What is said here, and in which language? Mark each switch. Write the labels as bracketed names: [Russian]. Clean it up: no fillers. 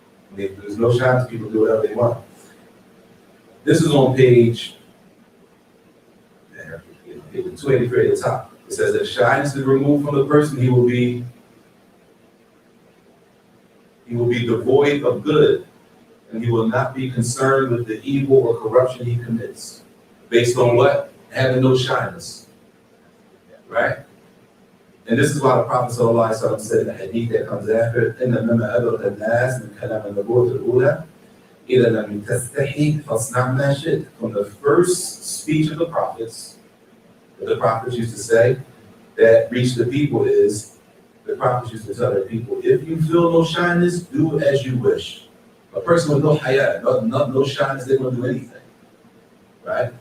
[English] When there's no shyness, people do whatever they want. This is on page 283 at the top. It says that shyness is removed from the person, he will be devoid of good, and he will not be concerned with the evil or corruption he commits. Based on what? Having no shyness. Right? And this is why the Prophet ﷺ said in the hadith that comes after, [Arabic] إِنَّ مَمَا أَبْرَقَ النَّاسِ مِنْ كَلَامِ النُّبُوَّةِ الْأُولَى إِذَا لَمْ تَسْتَحِي فَاصْنَعْ مَا شِئْتَ. [English] From the first speech of the prophets, that the prophets used to say, that reached the people is, the prophets used to tell their people, if you feel no shyness, do as you wish. A person with no haya, no shyness, they won't do anything. Right?